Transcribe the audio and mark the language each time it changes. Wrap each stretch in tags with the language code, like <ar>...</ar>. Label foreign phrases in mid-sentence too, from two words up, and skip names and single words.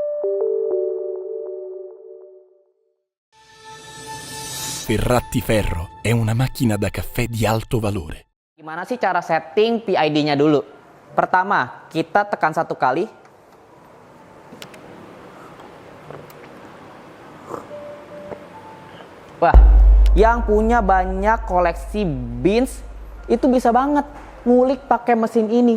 <it>Ferratiferro è una macchina da caffè di alto valore.</it> <id>Gimana sih cara setting PID-nya dulu? Pertama, kita tekan satu kali. Wah, yang punya banyak koleksi beans itu bisa banget ngulik pakai mesin ini.</id>